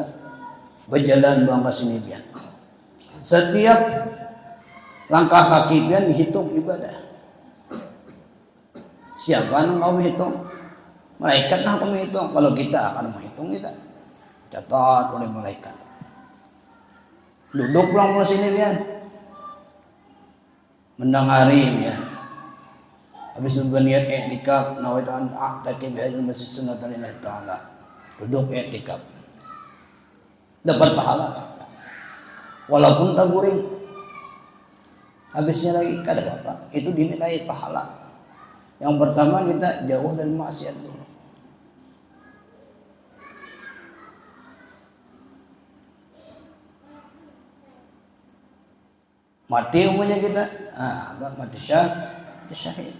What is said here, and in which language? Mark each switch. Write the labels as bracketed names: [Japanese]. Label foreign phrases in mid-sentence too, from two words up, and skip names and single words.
[Banjar] Berjalan bangga sini pian. Setiap langkah kaki pian dihitung ibadah. [Indonesian] Siapa yang kau hitung? Malaikat nah kau hitung. Kalau kita akan menghitung kita. Catat oleh malaikat. [Banjar] Duduk pulang sini pian. Mendengari pian. Habis itu berniat i'tikaf, [Arabic] nawaitu an a'taqi bi hadzal masjid sunnatan lillahi ta'ala. [Indonesian] Duduk i'tikaf. Dapat pahala. [Banjar] Walaupun tak guring. Habisnya lagi kada apa-apa. [Indonesian] Itu dinilai pahala. Yang pertama kita jauh dari maksiat dulu. Mati umumnya kita, mati syahid.